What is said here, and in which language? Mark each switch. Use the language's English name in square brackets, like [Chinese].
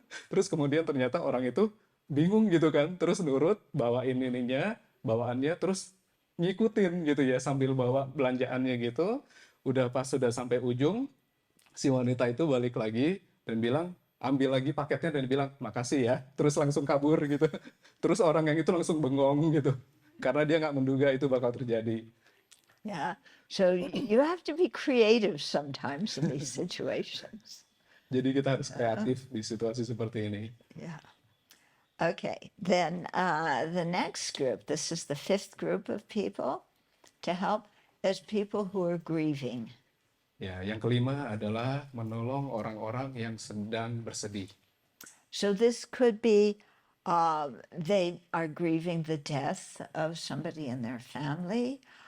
[Indonesian] Terus kemudian ternyata orang itu bingung gitu kan, terus nurut, bawain ininya, bawaannya, terus ngikutin gitu ya, sambil bawa belanjaannya gitu. Udah pas sudah sampai ujung, si wanita itu balik lagi dan bilang, ambil lagi paketnya dan bilang, "Makasih ya." Terus langsung kabur gitu. Terus orang yang itu langsung bengong gitu. Karena dia nggak menduga itu bakal terjadi. [English] Yeah. So you have to be creative sometimes in these situations. [Indonesian] Jadi kita harus kreatif di situasi seperti ini. [English] Yeah. Okay. Then the next group, this is the fifth group of people to help, is people who are grieving. [Indonesian] Ya, yang kelima adalah menolong orang-orang yang sedang bersedih. [English] So this could be they are grieving the death of somebody in their family.